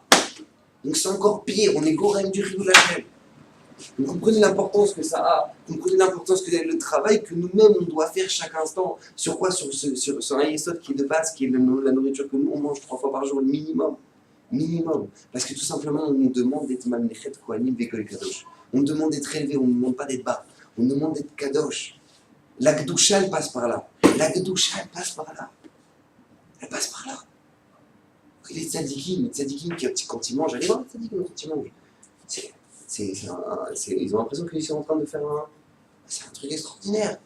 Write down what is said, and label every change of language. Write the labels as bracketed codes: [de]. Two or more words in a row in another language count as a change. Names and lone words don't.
[fr] Donc c'est encore pire, on est Gorem du [he] חילול השם. [fr] Vous comprenez l'importance que ça a, vous comprenez l'importance que le travail que nous-mêmes on doit faire chaque instant. Sur quoi? Sur un yesod qui est de base, qui est la nourriture que nous on mange 3 fois par jour, le minimum. Minimum. Parce que tout simplement, on nous demande d'être [he] ממלכת כהנים וכל קדוש. [fr] On nous demande d'être élevé, on ne nous demande pas d'être bas. On nous demande d'être kadosh. La gdusha, elle passe par là. La gdusha, elle passe par là. Elle passe par là. Les tzadikim quand ils mangent, allez voir les tzadikim quand ils mangent. Ils ont l'impression qu'ils sont en train de faire c'est un truc extraordinaire.